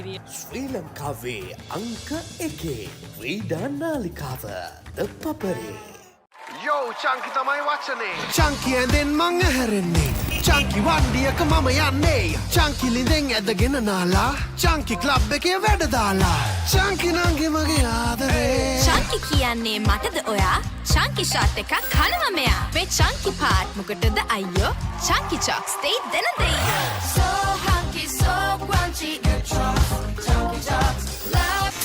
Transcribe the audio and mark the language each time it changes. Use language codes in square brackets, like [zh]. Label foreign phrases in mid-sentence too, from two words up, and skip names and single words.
[si] ශ්‍රී ලංකාවේ අංක 1 ක්‍රීඩා නාලිකාව ThePapare. Yo, Chunky තමයි වචනේ. Chunky ඇඳෙන් මං ඇහැරෙන්නේ. Chunky වණ්ඩියක මම යන්නේ. Chunky ලිඳෙන් ඇදගෙන නාලා. Chunky club එකේ වැඩ දාලා. Chunky නංගි මගේ ආදරේ. Chunky කියන්නේ මටද ඔයා? Chunky shot එකක් කනවා මෙයා. මේ Chunky part මොකටද අයියෝ? Chunky Chalk stay දෙන දෙයියෝ. [en] So hunky, so crunchy, good chops. Chunky Chalks.